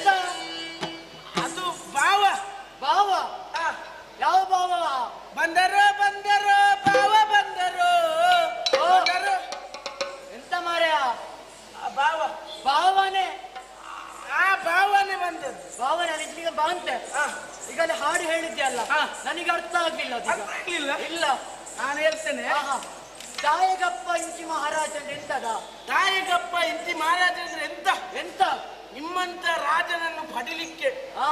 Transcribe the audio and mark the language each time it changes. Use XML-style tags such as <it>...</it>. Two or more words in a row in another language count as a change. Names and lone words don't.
<kn>ಅದು ಬಾವ. ಭಾವ? ಯಾವ ಭಾವ? ಬಂದರೋ ಬಂದರೋ ಬಾವ ಬಂದರೋ ಬಂದರೋ. ಎಂತ ಮಾರ್ಯ? ಬಾವ ಭಾವನೆ? ಆ ಬಾವನೆ ಬಂದದ್ದು. ಭಾವನೆ ಈಗ ಬಾಂತೆ. ಈಗ ಅಲ್ಲಿ ಹಾಡು ಹೇಳಿದ್ಯಲ್ಲ, ನನಗೆ ಅರ್ಥ ಆಗ್ಲಿಲ್ಲ ಅದು ಈಗ. ಅರ್ಥ ಆಗ್ಲಿಲ್ಲ? ಇಲ್ಲ. ನಾನು ಹೇಳ್ತೇನೆ.</kn> <tcy>ದಾಯಗಪ್ಪ ಇಂಚಿ ಮಹಾರಾಜ</tcy> <kn>ಅಂದ್ರೆ ಎಂತದ?</kn> <tcy>ದಾಯಗಪ್ಪ ಇಂತಿ ಮಹಾರಾಜ</tcy> <kn>ಅಂದ್ರೆ ಎಂತ? ಎಂತ? ನಿಮ್ಮಂತ ರಾಜನನ್ನು ಪಡಿಲಿಕ್ಕೆ ಆ</kn>